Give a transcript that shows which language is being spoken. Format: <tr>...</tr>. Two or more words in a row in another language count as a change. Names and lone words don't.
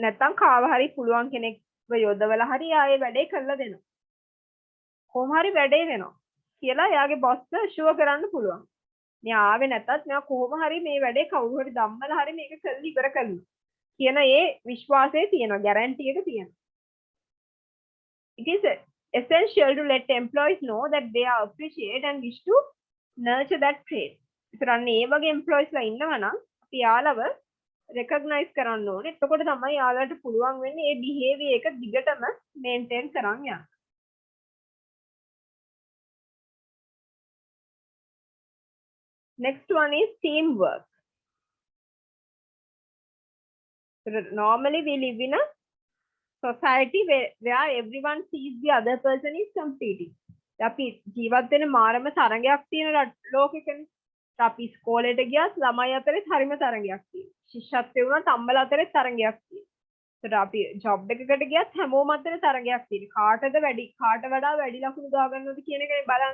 <si>නැත්තම් කාව හරි පුළුවන් කෙනෙක්ව යොදවලා හරි ආයේ වැඩේ කරලා දෙනවා. කොහොම හරි වැඩේ වෙනවා කියලා එයාගේ බොස්ට ෂුවර් කරන්න පුළුවන්. මෙයා ආවේ නැතත් මෙයා කොහොම හරි මේ වැඩේ කවුරු හරි ධම්මලා හරි මේක කරලා ඉවර කරනවා කියන ඒ විශ්වාසය තියෙනවා, ගැරන්ටි එක තියෙනවා.</si> <en>It is essential to let employees know that they are appreciated and wish to nurture that trait.</en> <si>ඉතින් ඒ වගේ employees ලා ඉන්නවා නම් අපි යාළව recognize කරන්න ඕනේ. එතකොට තමයි යාළට පුළුවන් වෙන්නේ මේ behavior එක දිගටම maintain කරන් යන්න.</si> <en>Next one is teamwork. So normally we live in a society where everyone sees the other person is competing.</en> <si>අපි ජීවත් වෙන මාරම තරඟයක් තියෙන ලෝකෙකනේ. අපි ඉස්කෝලේට ගියත් ළමයි අතරේ හරිම තරඟයක් තියෙනවා. ශිෂ්‍යත්වයේ වුණත් අම්මලා අතරේ තරඟයක් තියෙනවා. ඒතර අපි ජොබ් එකකට ගියත් හැමෝම අතරේ තරඟයක් තියෙනවා. කාටද වැඩි කාට වඩා වැඩි ලකුණු දා ගන්නවද කියන එකනේ බලන්න.</si>